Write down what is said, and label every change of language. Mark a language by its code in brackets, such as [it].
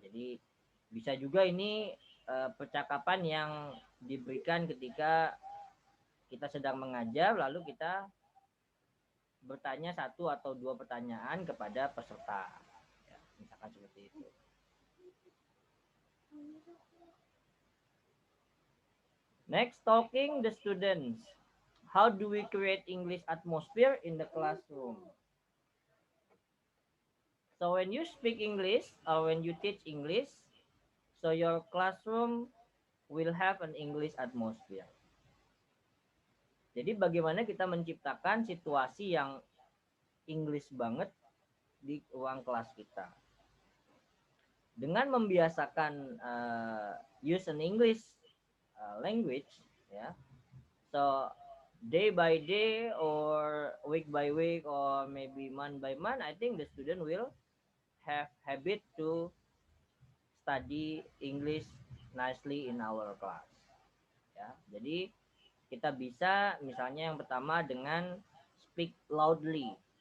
[id] Jadi bisa juga ini percakapan yang diberikan ketika kita sedang mengajar lalu kita bertanya satu atau dua pertanyaan kepada peserta ya, misalkan seperti itu. [en] Next, talking the students. How do we create English atmosphere in the classroom? So when you speak English or when you teach English, so your classroom will have an English atmosphere. [id] Jadi bagaimana kita menciptakan situasi yang English banget di ruang kelas kita. Dengan membiasakan [en] use an English language ya. So day by day or week by week or maybe month by month, I think the student will have habit to study English nicely in our class. [id] Ya, jadi kita bisa misalnya yang pertama dengan [en] speak loudly.